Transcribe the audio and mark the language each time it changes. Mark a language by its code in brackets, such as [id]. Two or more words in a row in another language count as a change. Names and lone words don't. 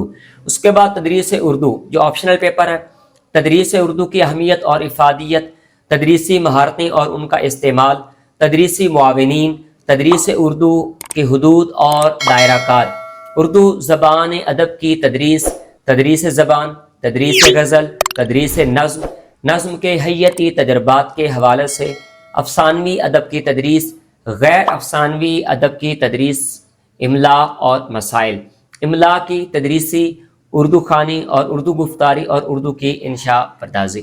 [ur] اس کے بعد تدریس اردو جو [en] optional paper [ur] ہے، تدریس اردو کی اہمیت اور افادیت، تدریسی مہارتیں اور ان کا استعمال، تدریسی معاونین، تدریس اردو کے حدود اور دائرہ کار، اردو زبان ادب کی تدریس، تدریس زبان، تدریس غزل، تدریس نظم، نظم کے حیتی تجربات کے حوالے سے، افسانوی ادب کی تدریس، غیر افسانوی ادب کی تدریس، املا اور مسائل، املا کی تدریسی، اردو خوانی اور اردو گفتاری اور اردو کی انشاء پردازی۔